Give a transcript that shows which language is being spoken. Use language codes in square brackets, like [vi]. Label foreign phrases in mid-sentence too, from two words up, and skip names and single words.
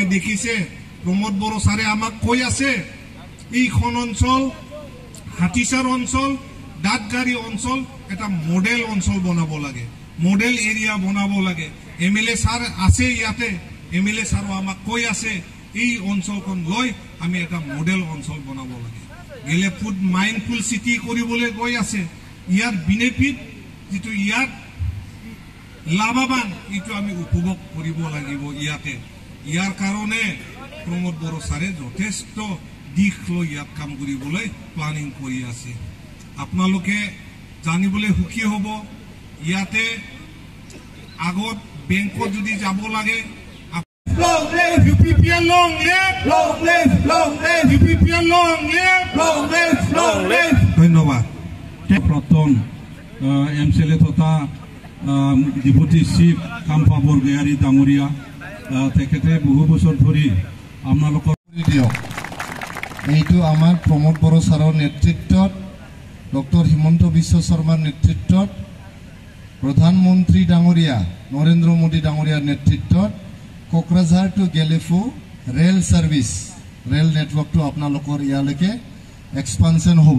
[as] দেখিছে প্ৰমোদ বড়ো ছাৰে আমাক কৈ আছে এইখন অঞ্চল হাতীচাৰ অঞ্চল দাঁতগাড়ী অঞ্চল এটা মডেল অঞ্চল বনাব লাগে [en] model area [as] বনাব লাগে MLA ছাৰ আছে ইয়াতে MLA ছাৰো আমাক কৈ আছে এই অঞ্চলখন লৈ আমি এটা মডেল অঞ্চল বনাব লাগে গেলে [en] food mindful city [as] কৰিবলৈ গৈ আছে ইয়াৰ বেনিফিট যেটো ইয়াত লাভবান এইটো আমি উপভোগ কৰিব লাগিব ইয়াৰ কাৰণে প্ৰমোদ বড়ো ছাৰে যথেষ্ট দিশ লৈ ইয়াত কাম কৰিবলৈ প্লানিং কৰি আছে আপোনালোকে জানিবলৈ সুখী হ'ব ইয়াতে আগত বেংকত যদি যাব লাগে [en] long live, UPPL long live, long live, long live, UPPL long live, long live, long live. [as] ধন্যবাদ। প্ৰাক্তন MCLA তথা [en] deputy chief [as] কাম্পা বৰগয়াৰী ডাঙৰীয়া তেখেতে বহু বছৰ ধৰি আপোনালোকৰ দিয়ক। এইটো আমাৰ প্ৰমোদ বড়ো ছাৰৰ নেতৃত্বত, ডক্টৰ হিমন্ত বিশ্ব শৰ্মাৰ নেতৃত্বত, প্ৰধানমন্ত্ৰী ডাঙৰীয়া নৰেন্দ্ৰ মোদী ডাঙৰীয়াৰ নেতৃত্বত কোকৰাঝাৰ টু গেলেফু [en] rail service, rail networkটো [as] আপোনালোকৰ ইয়ালৈকে এক্সপানশ্যন হ'ব।